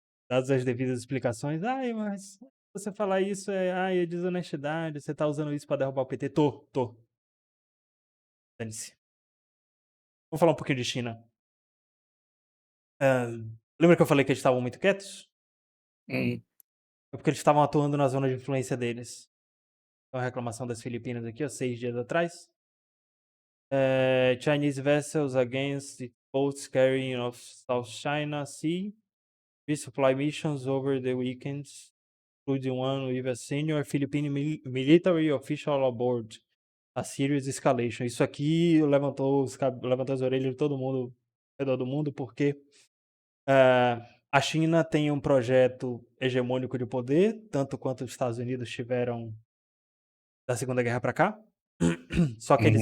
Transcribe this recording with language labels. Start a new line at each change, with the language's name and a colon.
Portuguese: Dadas as devidas explicações: "Ai, mas você falar isso é desonestidade, você tá usando isso pra derrubar o PT". Tô. Dane-se. Vamos falar um pouquinho de China. Hã, lembra que eu falei que eles estavam muito quietos? uhum, É porque eles estavam atuando na zona de influência deles. Então a reclamação das Filipinas aqui, ó, 6 dias atrás.
English: Chinese vessels against the boats carrying of South China Sea resupply missions over the weekends, including one with a senior Philippine military official aboard. A serious escalation.
Portuguese: Isso aqui levantou as orelhas de todo mundo ao redor do mundo, porque, a China tem um projeto hegemônico de poder, tanto quanto os Estados Unidos tiveram da Segunda Guerra para cá, só que eles